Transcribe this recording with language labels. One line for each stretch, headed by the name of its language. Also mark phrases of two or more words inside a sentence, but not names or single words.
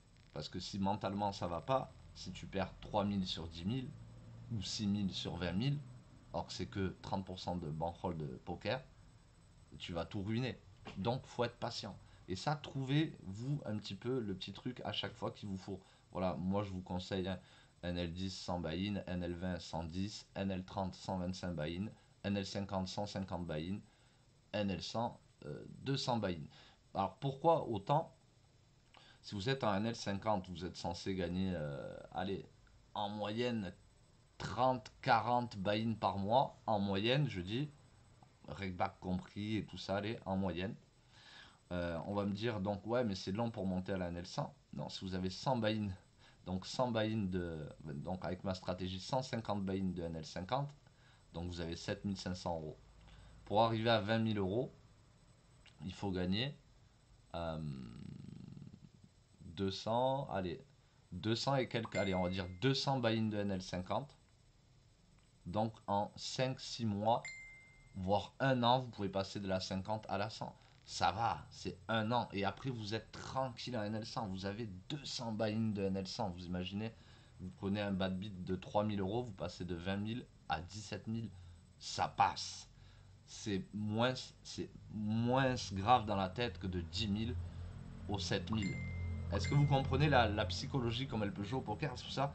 French: Parce que si mentalement ça va pas, si tu perds 3000 sur 10 000 ou 6000 sur 20 000, alors que c'est que 30% de bankroll de poker, tu vas tout ruiner. Donc faut être patient. Et ça, trouvez-vous un petit peu le petit truc à chaque fois qu'il vous faut. Voilà, moi je vous conseille NL10 100 buy-in, NL20 110, NL30 125 buy-in, NL50 150 buy-in, NL100 200 buy-in. Alors pourquoi autant? Si vous êtes en NL50, vous êtes censé gagner, allez, en moyenne 30-40 buy-in par mois. En moyenne, je dis, regback compris et tout ça, allez, en moyenne. On va me dire donc ouais mais c'est long pour monter à la NL100. Non, si vous avez 100 buy-in, donc 100 buy-in donc avec ma stratégie 150 buy-in de NL50, donc vous avez 7 500 euros. Pour arriver à 20 000 euros, il faut gagner euh, 200, allez, 200 et quelques, allez on va dire 200 buy-in de NL50. Donc en 5 6 mois, voire un an, vous pouvez passer de la 50 à la 100. Ça va, c'est un an. Et après, vous êtes tranquille en NL100. Vous avez 200 buy-in de NL100. Vous imaginez, vous prenez un
English: bad bid
French: de 3 000 euros, vous passez de 20 000 à 17 000. Ça passe. C'est moins grave dans la tête que de 10 000 aux 7 000. Est-ce que vous comprenez la psychologie, comme elle peut jouer au poker, tout ça?